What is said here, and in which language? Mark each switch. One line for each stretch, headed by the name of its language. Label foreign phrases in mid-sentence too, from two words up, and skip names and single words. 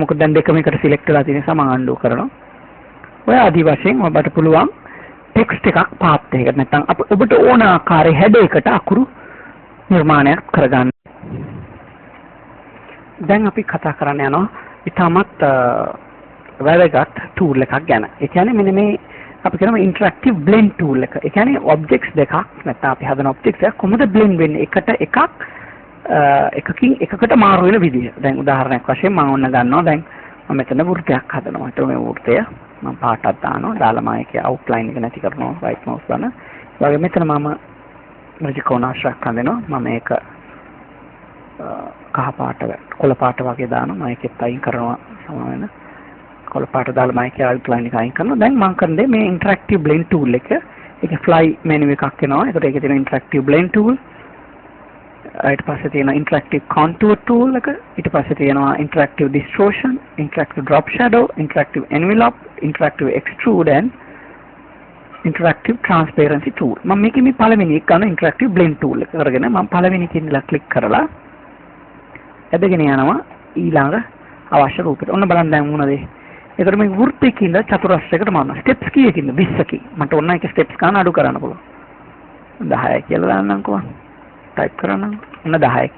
Sinhala: මොකද දැන් දෙකම එකට සිලෙක්ට් වෙලා තියෙන නිසා මම අන්ඩු කරනවා. ඔය ආදි වශයෙන් ඔබට පුළුවන් ටෙක්ස්ට් එකක් පාත් එකකට නැත්නම් ඔබට ඕන ආකාරයේ හැඩයකට අකුරු නිර්මාණයක් කරගන්න. දැන් අපි කතා කරන්න යනවා ඉතාමත් වැදගත් tool එකක් ගැන. ඒ කියන්නේ මෙන්න මේ අපි කියනවා
English: interactive blend tool
Sinhala: එක. ඒ කියන්නේ objects දෙකක් නැත්නම් අපි හදන objects එක කොහොමද blend වෙන්නේ? එකට එකක් එකකින් එකකට මාරු වෙන විදිහ. දැන් උදාහරණයක් වශයෙන් මම ඔන්න ගන්නවා දැන් මම මෙතන වෘත්තයක් හදනවා. ඒතර මේ වෘත්තය මම පාටක් දානවා. දාලා මම ඒකේ outline එක නැති කරනවා.
English: right mouse
Sinhala: දාන. ඒ වගේ මෙතන මම ත්‍රිකෝණාශ්‍රයක් හදනවා. මම ඒක කහ පාට කොළ පාට වගේ දානවා. මම ඒකෙත් අයින් කරනවා සමාන වෙන. කොළ පාට දාලා මම ඒකේ outline එක අයින් කරනවා. දැන් මම කරන්නේ මේ
English: interactive blend tool
Sinhala: එක. ඒකේ
English: fly menu
Sinhala: එකක් එනවා. ඒකට ඒකේ තියෙන
English: interactive blend tool.
Sinhala: ඊට පස්සේ තියෙන
English: interactive contour tool
Sinhala: එක. ඊට පස්සේ තියෙනවා
English: interactive distortion, interactive drop shadow, interactive envelope, interactive extrude and interactive transparency tool.
Sinhala: මම මේකේ මේ පළවෙනි එක ගන්න
English: interactive blend tool
Sinhala: එක කරගෙන මම පළවෙනි කෙනෙක්ලා ක්ලික් කරලා ඇදගෙන යනවා ඊළඟ අවශ්‍ය රූපෙට. ඔන්න බලන්න දැන් මොනවද? ඒකට මේ වෘත්තයකින්ද චතුරස්‍රයකට මාරනවා. ස්ටෙප්ස් කීයකින්ද? 20කින්. මට ඕන එක ස්ටෙප්ස් ගන්න අඩු කරන්න පුළුවන්. 10 කියලා දාන්නම්කෝ. ටයිප් කරන්න. ඔන්න 10කින්.